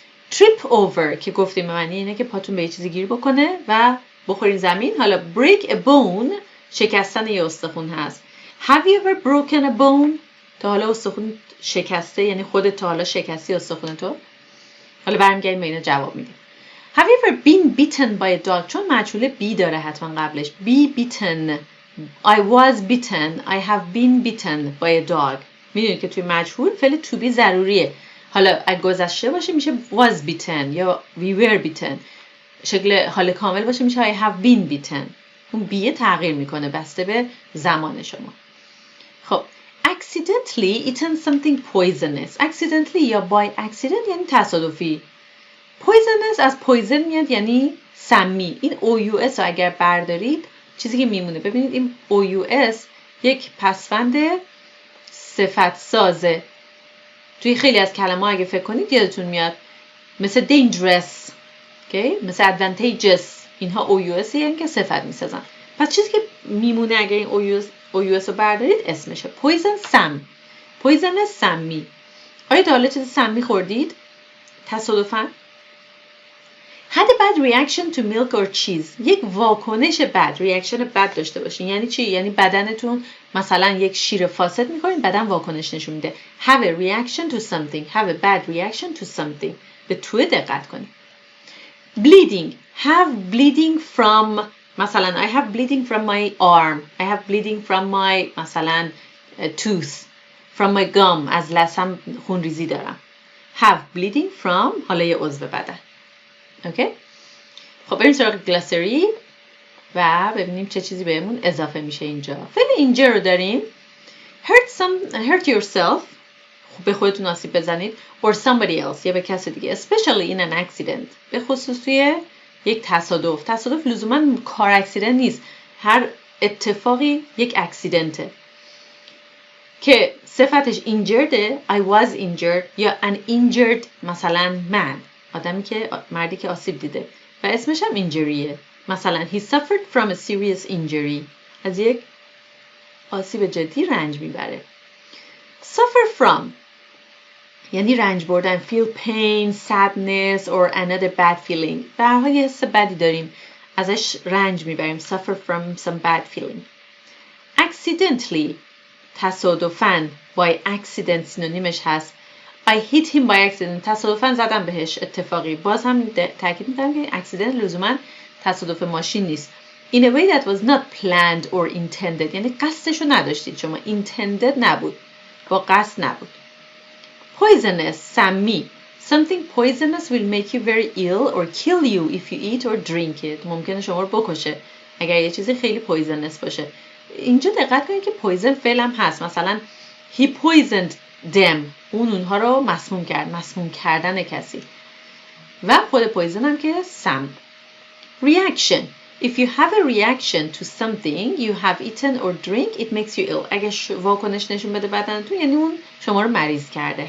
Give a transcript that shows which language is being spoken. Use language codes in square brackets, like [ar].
[en] trip over [fa] که گفتیم معنی اینه که پاتون به یه چیزی گیر بکنه و بخورین زمین. حالا [en] break a bone [fa] شکستن یه استخون هست. [en] have you ever broken a bone؟ [fa] تا حالا استخون شکسته، یعنی خودت تا حالا شکستی استخون تو؟ حالا برمیگردیم به اینو جواب میدیم. [en] have you ever been bitten by a dog؟ [fa] چون مجهول بی داره حتما قبلش. [en] be bitten. I was bitten. I have been bitten by a dog. [fa] میدونید که توی مجهول فعل to be ضروریه. حالا اگه گذشته باشه میشه [en] was bitten [fa] یا [en] we were bitten. [fa] شکل حال کامل باشه میشه [en] I have been bitten. [fa] اون بیه تغییر میکنه بسته به زمان شما. [en] خب accidentally eaten something poisonous. [fa] accidentally یا by accident یعنی تصادفی. poisonous از poison میاد یعنی سمی. این OUS رو اگر بردارید چیزی که میمونه، ببینید این OUS یک پسوند صفت سازه. توی خیلی از کلمات اگه فکر کنید یادتون میاد، مثل dangerous، okay؟ مثل advantageous، اینها OUS یعنی که صفت میسازن. پس چیزی که میمونه اگر این OUS رو بردارید اسمشه poison. سم. poison سمی. آیا تا حالا چیز سمی خوردید؟ تصادفاً؟ [en] had a bad reaction to milk or cheese. [fa] یک واکنش بد، ریاکشن بد داشته باشین. یعنی چی؟ یعنی بدنتون مثلا یک شیر فاسد میکنین، بدن واکنش نشون میده. [en] have a reaction to something. have a bad reaction to something. [fa] به توی دقت کنید. [en] bleeding. have bleeding from، مثلا I have bleeding from my arm. I have bleeding from my مثلا tooth. from my gum. [fa] از لثم خونریزی دارم. [en] have bleeding from [fa] حالا یه عضو بدن. اوکی؟ خب بریم سراغ گلاسری و ببینیم چه چیزی بهمون اضافه میشه اینجا. فعل اینجا رو داریم [en] hurt yourself، [fa] به خودتون آسیب بزنید، [en] or somebody else [fa] یا به کسی دیگه، [en] especially in an accident، [fa] به خصوص توی یک تصادف لزوما کار اکسیدنت نیست، هر اتفاقی یک اکسیدنته که صفتش injured. [en] I was injured [fa] یا [en] an injured [fa] مثلا man، مردی که آسیب دیده و اسمش هم اینجریه. مثلا [en] he suffered from a serious injury، [fa] از یک آسیب جدی رنج میبره. [en] suffer from [fa] یعنی رنج بردن. [en] feel pain, sadness or another bad feeling. [fa] به هر حال یه حس بدی داریم ازش رنج میبریم. [en] suffer from some bad feeling. [fa] accidentally تصادفاً. [en] by accident [fa] سینونیمش هست [en] I hit him by accident. [fa] تصادفاً زدم بهش، اتفاقی. باز هم تاکید میکنم که accident لزوما تصادف ماشین نیست. [en] in a way that was not planned or intended، [fa] یعنی قصدشو نداشتید شما. intended نبود، با قصد نبود. poisonous سمی. [en] something poisonous will make you very ill or kill you if you eat or drink it. [fa] ممکنه شما رو بکشه اگر یه چیزی خیلی poisonous باشه. اینجا دقت کنید که poison فعل هم هست. مثلا [en] he poisoned them، [fa] اونها رو مسموم کرد، مسموم کردن کسی. و خود پویزن هم که سم. reaction [en] If you have a reaction to something you have eaten or drink, it makes you ill. [fa] اگه واکنش نشون بده بدنتون یعنی اون شما رو مریض کرده.